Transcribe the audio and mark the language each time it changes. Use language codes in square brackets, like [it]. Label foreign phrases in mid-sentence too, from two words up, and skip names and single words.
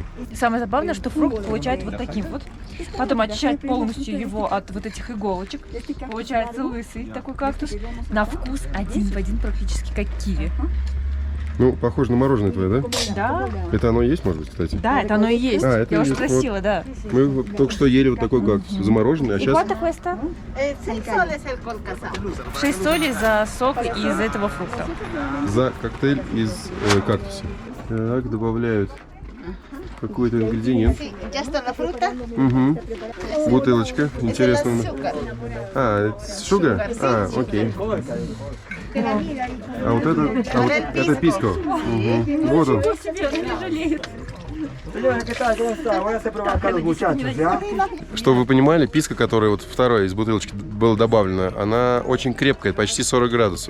[ru] Самое забавное, что фрукт получает вот таким вот. Потом очищать полностью его от вот этих иголочек. Получается лысый такой кактус. На вкус один в один практически как киви. Ну, похоже на мороженое твое, да? Да. Это оно и есть, может быть, кстати? Да, это оно и есть. А, это Я уже есть. спросила, Вот. да. Мы вот только что ели вот такой кактус замороженный, а И сейчас... [es] quanto cuesta? 6 soles el colcasao. [ru] 6 солей за сок из этого фрукта. За коктейль из кактуса. Так, добавляют какой-то ингредиент. [es] Ya está la fruta. [ru] Угу. Бутылочка. Интересно. А, это шуга? А, окей. А вот это писко. Угу. Вот он. Чтобы вы понимали, писка, которая вот вторая из бутылочки была добавлена, она очень крепкая, почти 40 градусов.